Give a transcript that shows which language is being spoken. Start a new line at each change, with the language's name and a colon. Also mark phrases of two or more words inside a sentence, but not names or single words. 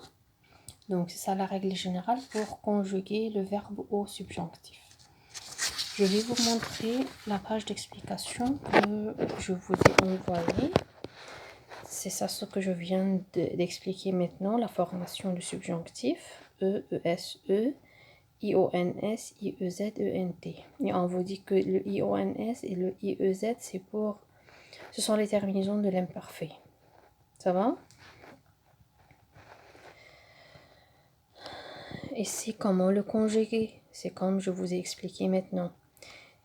French: Donc, c'est ça la règle générale pour conjuguer le verbe au subjonctif. Je vais vous montrer la page d'explication que je vous ai envoyée. C'est ça ce que je viens d'expliquer maintenant, la formation du subjonctif. E, E-S-E, I-O-N-S, I-E-Z, E-N-T. Et on vous dit que le I-O-N-S et le I-E-Z, ce sont les terminaisons de l'imparfait. Ça va? Et c'est comment le conjuguer. C'est comme je vous ai expliqué maintenant.